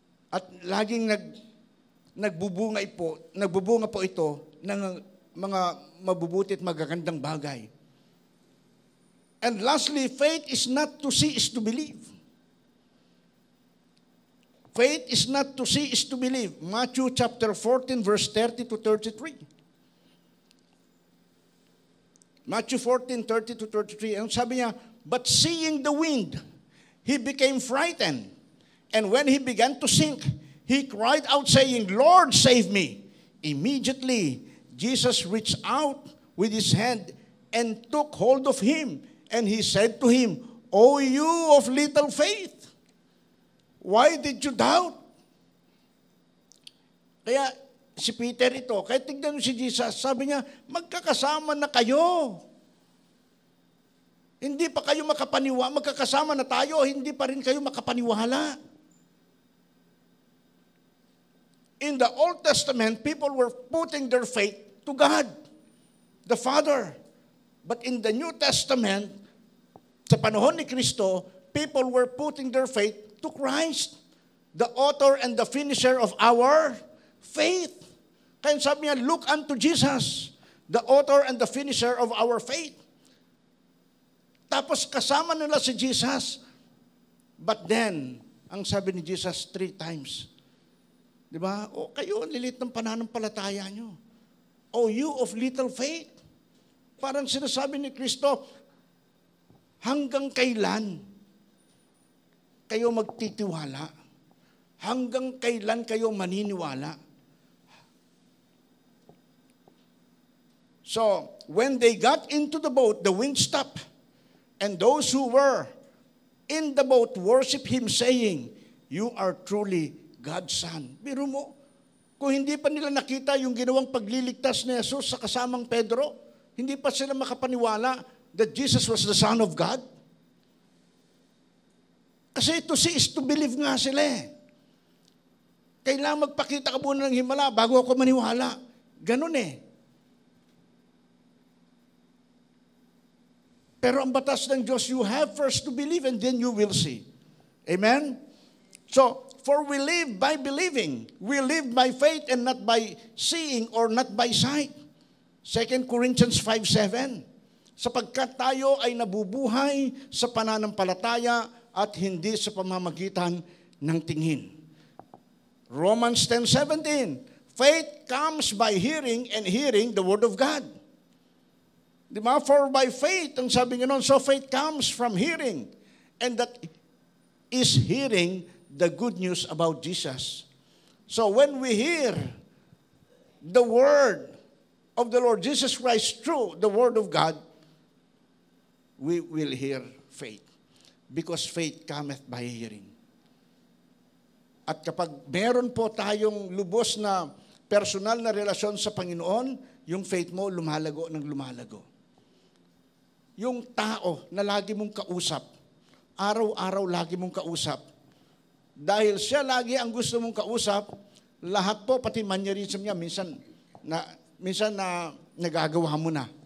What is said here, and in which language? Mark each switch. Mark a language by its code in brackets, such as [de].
[tl] At laging nagbubunga po ito ng mga mabubuti at magagandang bagay. [en] And lastly, faith is not to see, is to believe. Faith is not to see, is to believe. Matthew chapter 14, verse 30 to 33. Matthew 14, 30 to 33. [tl] Ang sabi niya, [en] but seeing the wind, he became frightened. And when he began to sink, he cried out saying, Lord, save me. Immediately, Jesus reached out with his hand and took hold of him. And he said to him, O you of little faith, why did you doubt? [tl] Kaya si Peter ito, kaya tignan mo si Jesus, sabi niya, magkakasama na kayo. Hindi pa kayo magkakasama na tayo, hindi pa rin kayo makapaniwala. [en] In the Old Testament, people were putting their faith to God, the Father. But in the New Testament, [tl] sa panahon ni Kristo, [en] people were putting their faith to Christ, the author and the finisher of our faith. [tl] Kaya sabi niya, [en] look unto Jesus, the author and the finisher of our faith. [tl] Tapos kasama nila si Jesus. [en] But then, [tl] ang sabi ni Jesus 3 times, di ba? O kayo, ang lilit ng pananampalataya nyo. [en] O you of little faith. [tl] Parang sinasabi ni Kristo, hanggang kailan kayo magtitiwala? Hanggang kailan kayo maniniwala? [en] So, when they got into the boat, the wind stopped. And those who were in the boat worship him saying, you are truly God's Son. [tl] Biro mo, kung hindi pa nila nakita yung ginawang pagliligtas ni Jesus sa kasamang Pedro, hindi pa sila makapaniwala [en] that Jesus was the Son of God. [tl] Kasi [en] to see is to believe [tl] nga sila eh. Kailangan magpakita ka muna ng himala bago ako maniwala. Ganun eh. Pero ang batas ng Diyos, [en] you have first to believe and then you will see. Amen? So, for we live by believing. We live by faith and not by seeing or not by sight. 2 Corinthians 5:7. [tl] Sapagkat tayo ay nabubuhay sa pananampalataya at hindi sa pamamagitan ng tingin. [en] Romans 10:17. Faith comes by hearing and hearing the word of God. [tl] Di ba? [en] For by faith, [tl] ang sabi nga nun, [en] so faith comes from hearing. And that is hearing the good news about Jesus. So when we hear the word of the Lord Jesus Christ through the word of God, we will hear faith. Because faith cometh by hearing. [tl] At kapag meron po tayong lubos na personal na relasyon sa Panginoon, yung faith mo lumalago ng lumalago. Yung tao na lagi mong kausap, araw-araw lagi mong kausap, dahil siya lagi ang gusto mong kausap, lahat po, pati mannerism niya, minsan na nagagawa mo na.